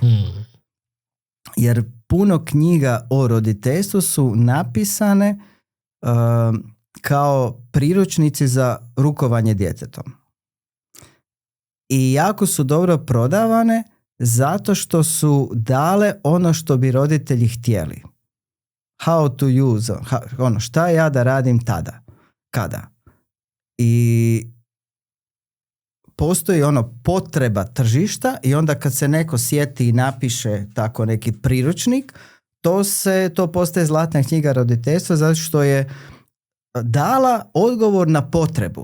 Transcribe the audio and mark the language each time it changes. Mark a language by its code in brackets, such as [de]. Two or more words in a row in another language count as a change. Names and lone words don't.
[bs] Jer puno knjiga o roditeljstvu su napisane kao priručnici za rukovanje djetetom. I jako su dobro prodavane zato što su dale ono što bi roditelji htjeli. [en] How to use, [bs] šta ja da radim tada, kada. I postoji potreba tržišta i onda kad se neko sjeti i napiše tako neki priručnik, to postaje zlatna knjiga roditeljstva zato što je dala odgovor na potrebu.